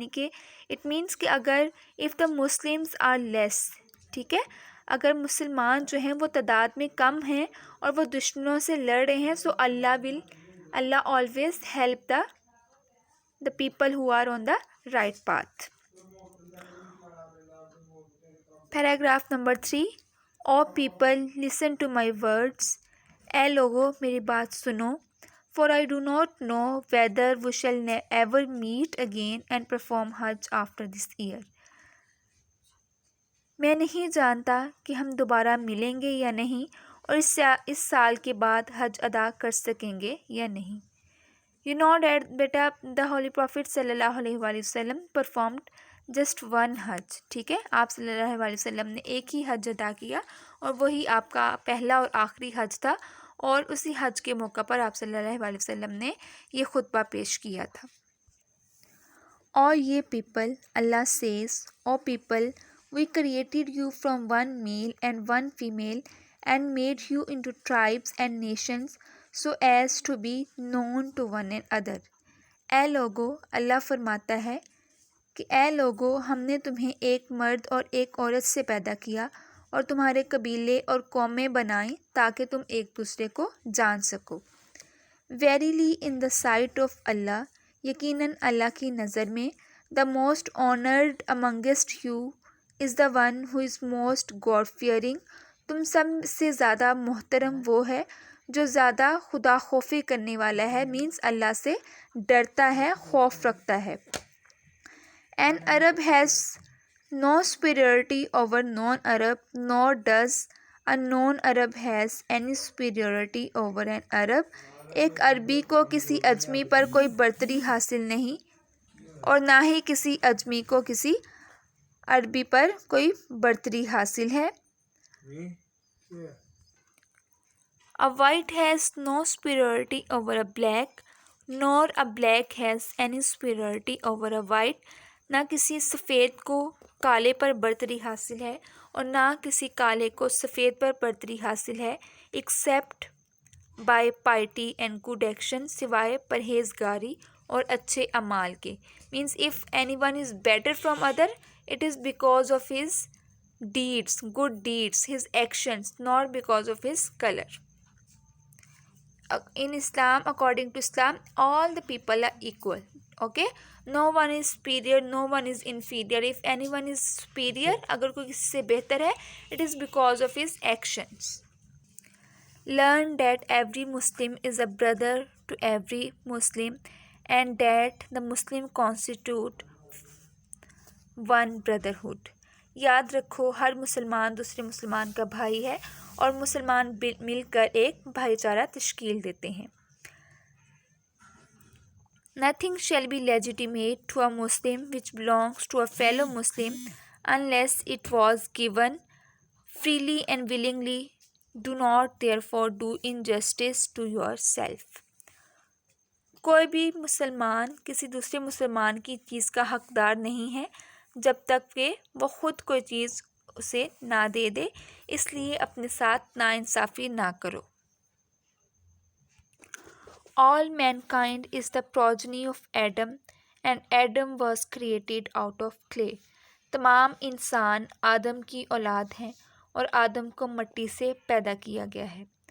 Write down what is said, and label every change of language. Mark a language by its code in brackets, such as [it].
[ur] یعنی کہ [en] it means [ur] کہ اگر [en] if the Muslims are less، [ur] ٹھیک ہے، اگر مسلمان جو ہیں وہ تعداد میں کم ہیں اور وہ دشمنوں سے لڑ رہے ہیں، [en] so [ur] اللہ [en] always help the people who are on the right path. Paragraph number 3. O people, listen to my words. [ur] اے لوگو میری بات سنو. [en] For I do not know whether we shall ever meet again and perform Hajj after this year. [ur] میں نہیں جانتا کہ ہم دوبارہ ملیں گے یا نہیں اور اس سال کے بعد حج ادا کر سکیں گے یا نہیں. [en] You know that [ur] beta [en] the Holy Prophet صلی اللہ علیہ وآلہ وسلم performed just one حج. [ur] ٹھیک ہے، آپ صلی اللہ علیہ وسلم نے ایک ہی حج ادا کیا اور وہی آپ کا پہلا اور آخری حج تھا، اور اسی حج کے موقع پر آپ صلی اللہ علیہ وسلم نے یہ خطبہ پیش کیا تھا. اور یہ people, [en] اللہ says, O people, we created you from one male and one female and made you into tribes and nations so as to be known to one another. [ur] اے لوگو، اللہ فرماتا ہے کہ اے لوگو، ہم نے تمہیں ایک مرد اور ایک عورت سے پیدا کیا اور تمہارے قبیلے اور قومیں بنائیں تاکہ تم ایک دوسرے کو جان سکو. [en] Verily in the sight of Allah، [ur] یقیناً اللہ کی نظر میں [en] the most honored amongst you is the one who is most God fearing، [ur] تم سب سے زیادہ محترم وہ ہے جو زیادہ خدا خوفی کرنے والا ہے، مینس اللہ سے ڈرتا ہے، خوف رکھتا ہے. [en] An Arab has no superiority over non-Arab, nor does a non-Arab has any superiority over an Arab. [ur] ایک عربی کو کسی اجمی پر کوئی برتری حاصل نہیں اور نہ ہی کسی اجمی کو کسی عربی پر کوئی برتری حاصل ہے. [en] A white has no superiority over a black, nor a black has any superiority over a white. [ur] نہ کسی سفید کو کالے پر برتری حاصل ہے اور نہ کسی کالے کو سفید پر برتری حاصل ہے [en] except by piety and good action، [ur] سوائے پرہیزگاری اور اچھے اعمال کے. [en] means if anyone is better from other, it is because of his deeds, good deeds, his actions, not because of his color. In Islam, according to Islam, all the people are equal. Okay, no one is superior, no one is inferior. If anyone is superior، [ur] اگر کوئی کسی سے بہتر ہے، [en] it is because of his actions. Learn that every Muslim is a brother to every Muslim and that the Muslim constitute one brotherhood. [ur] یاد رکھو ہر مسلمان دوسرے مسلمان کا بھائی ہے اور مسلمان مل کر ایک بھائی چارہ تشکیل دیتے ہیں. [en] Nothing shall be legitimate to a Muslim which belongs to a fellow Muslim unless it was given freely and willingly. Do not therefore do injustice to yourself. [ur] کوئی بھی مسلمان کسی دوسرے مسلمان کی چیز کا حقدار نہیں ہے جب تک کہ وہ خود کوئی چیز اسے نہ دے دے، اس لیے اپنے ساتھ ناانصافی نہ کرو۔ [en] All mankind is the progeny of Adam and Adam was created out of clay۔ [ur] تمام انسان آدم کی اولاد ہیں اور آدم کو مٹی سے پیدا کیا گیا ہے۔